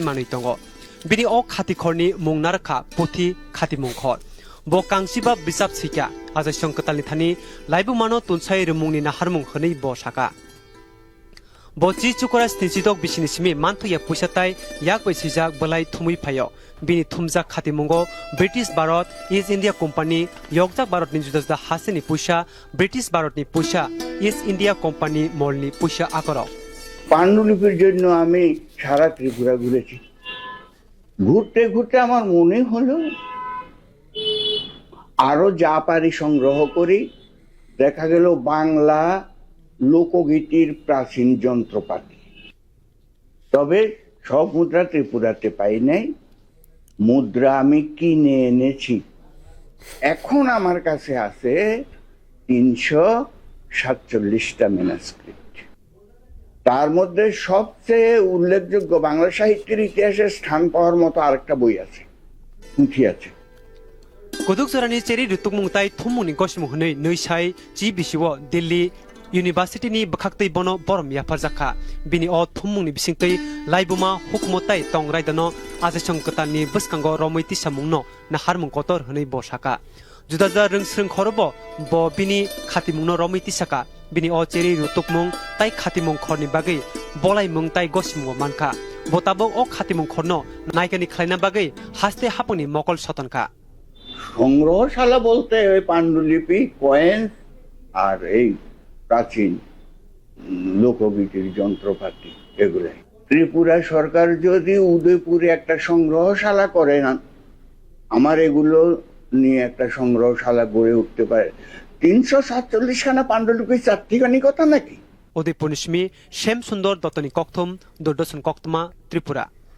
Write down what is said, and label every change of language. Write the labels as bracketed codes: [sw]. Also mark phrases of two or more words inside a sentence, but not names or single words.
[trp] मानै दंगो बिनि अ खाति खरनि मुंनारखा पुथि खाति मंखर बो कांसिबा बिजाब सिका आजै संकतालनि थानि लाइबु मानो तुनसाय रुमुंनि नाहारमुं हनै बो साका बची चुकरा स्निजिदक बिसिनिसिमि मानथया पुसाताय याक बाय सिजाक बलाय थुमै फायो बिनि थुमजाक खाति मंगो ब्रिटिश भारत इस्ट इंडिया कोम्पानी यगजाक भारतनि जुदा जुदा हासिनि पुसा ब्रिटिश भारतनि पुसा इस्ट इंडिया कोम्पानी मलनि पुसा आकर [bn] পাণ্ডুলিপির জন্য আমি সারা ত্রিপুরা ঘুরেছি। ঘুরতে ঘুরতে আমার মনে হলো আরো যা পারি সংগ্রহ করি। দেখা গেল বাংলা লোকগীতির প্রাচীন যন্ত্রপাতি, তবে সব মুদ্রা ত্রিপুরাতে পাই নাই। মুদ্রা আমি কিনে এনেছি। এখন আমার কাছে আছে ৩৪৭টা ম্যানুস্ক্রিপ্ট। তার মধ্যে সবচেয়ে উল্লেখযোগ্য বাংলা সাহিত্যের ইতিহাসে স্থান পাওয়ার মতো আরেকটা বই আছে, পুঁথি আছে। [trp] कुदुक जरानि चेरी रुतुकमुंताय थुमुनि गसिमुहनै नैसाय जि बिसिव दिल्ली यूनिवर्सिटीनि बखाक्तै बनो बरम याफारजाखा बिनि अ थुमुंनि बिसिंतै लाइबुमा हुकमताय तंगरायदनो आजै संकतानि बसकांगो रमैति सामुंनो नाहारमुं कतर हनै बसाका जुदा जुदा रोंस्रों खरबो ब बिनि खातिमुंनो रमैति साका बिनि अ चेरी रुतुकमुं ताय खातिमुं खरनि बागै बलायमुं ताय गसिमुंगो मानखा बताबो अ खातिमुं खरनो नायकानि खालायना बागै हास्ते हापनि मकल सतनका [bn] সংগ্রহশালা বলতে ওই পাণ্ডুলিপি, কয়েন আর এই প্রাচীন লোকগীতির যন্ত্রপাতি এগুলাই। ত্রিপুরা সরকার যদি উদয়পুরে একটা সংগ্রহশালা করে না, আমার এগুলো নিয়ে একটা সংগ্রহশালা গড়ে উঠতে পারে। ৩৪৭খানা পাণ্ডুলিপি চারটিখানি কথা নাকি? [trp] उदयपुर निश्मी श्याम सुंदर दत्तनी कक्थुम दुर्दर्शन कक्तमा त्रिपुरा।